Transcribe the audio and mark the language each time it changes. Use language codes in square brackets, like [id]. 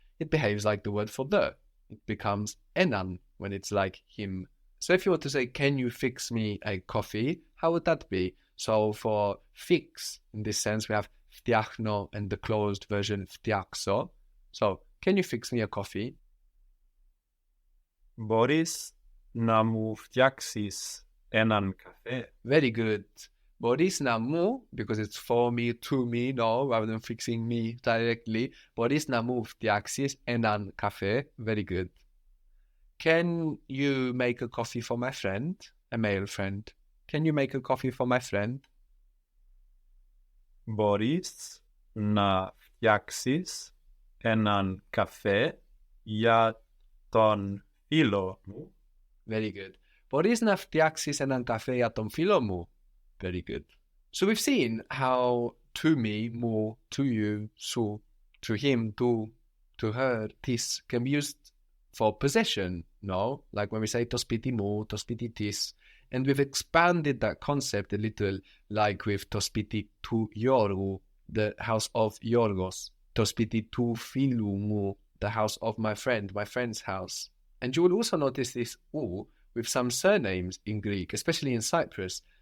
[en] It behaves like the word for the. It becomes enan when it's like him. So if you were to say, can you fix me a coffee? How would that be? So for fix, in this sense, we have φτιάχνω and the closed version φτιάξω. So, can you fix me a coffee? [el] Μπορείς να μου φτιάξεις έναν καφέ. [en] Very good. [el] Μπορείς να μου, [en] because it's for me, to me, no, rather than fixing me directly. [el] Μπορείς να μου φτιάξεις έναν καφέ. [en] Very good. Can you make a coffee for my friend? A male friend. Can you make a coffee for my friend? [el] Μπορείς να φτιάξεις έναν καφέ για τον φίλο μου. [en] Very good. [el] Μπορείς να φτιάξεις έναν καφέ για τον φίλο μου. [en] Very good. So we've seen how to me, μου, to you, σου, to him, to her, this can be used for possession, no? Like when we say [el] το σπίτι μου, το σπίτι της. [en] And we've expanded that concept a little, like with [el] το σπίτι του Γιώργου, [en] the house of Yorgos. [el] Το σπίτι του φίλου μου, [en] the house of my friend's house. And you will also notice this u with some surnames in Greek, especially in Cyprus.